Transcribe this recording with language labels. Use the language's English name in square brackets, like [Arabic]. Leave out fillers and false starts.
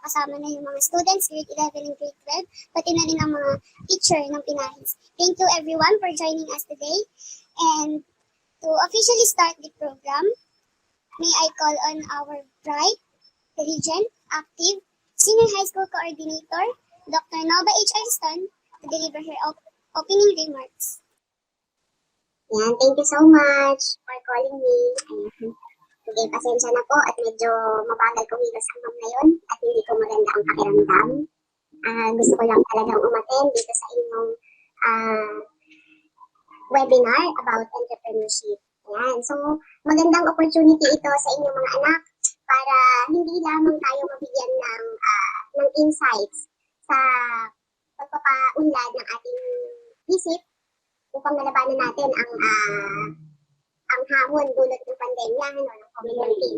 [Filipino] Kasama na yung mga students, [English] grade 11 and grade 12, [Filipino] pati na rin ang mga teacher ng Pinahis. [English] Thank you everyone for joining us today. And to officially start the program, may I call on our bright, diligent, active, senior high school coordinator, Dr. Nova H. Ariston, to deliver her opening remarks. Yan, thank you so much for calling me. [Filipino] Ayan. Sige, pasensya na po at medyo mabagal kumilos ang ma'am ngayon at hindi ko maganda ang pakiramdam. Gusto ko lang talagang umattend dito sa inyong webinar about entrepreneurship. Ayan. So, magandang opportunity ito sa inyong mga anak para hindi lamang tayo mabigyan ng insights sa pagpapaunlad ng ating isip upang malabanan natin ang hamon dulot ng pandemya, ng COVID-19.